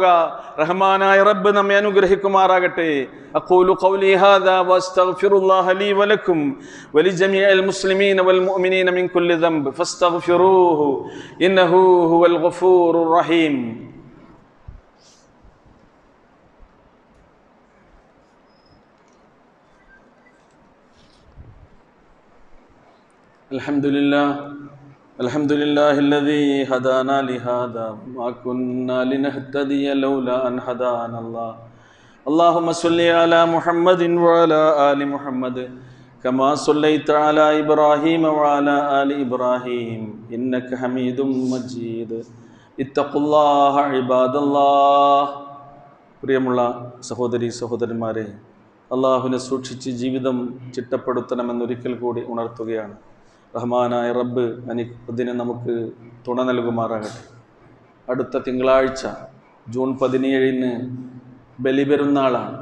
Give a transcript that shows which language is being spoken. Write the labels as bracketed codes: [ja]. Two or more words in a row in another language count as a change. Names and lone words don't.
[ml] റഹ്മാനായ റബ്ബ് നമ്മെ അനുഗ്രഹിക്കുമാറാകട്ടെ. [ar] أقول قولي هذا وأستغفر الله لي ولكم ولجميع المسلمين والمؤمنين من كل ذنب فاستغفروه إنه هو الغفور الرحيم. അൽഹംദുലില്ലാഹി الذي هدانا لهذا وما كنا لنهتدي لولا أن هدانا الله اللهم صل على محمد وعلى آل محمد كما صليت على إبراهيم وعلى آل إبراهيم إنك حميد مجيد اتقوا الله عباد الله. [ml] പ്രിയമുള്ള സഹോദരി സഹോദരന്മാരെ, അള്ളാഹുവിനെ സൂക്ഷിച്ച് ജീവിതം ചിട്ടപ്പെടുത്തണമെന്നൊരിക്കൽ കൂടി ഉണർത്തുകയാണ്. റഹ്മാനായ റബ്ബ് അതിന് നമുക്ക് തുണ നൽകുമാറാകട്ടെ. അടുത്ത തിങ്കളാഴ്ച ജൂൺ 17 ബലിപെരുന്നാളാണ്.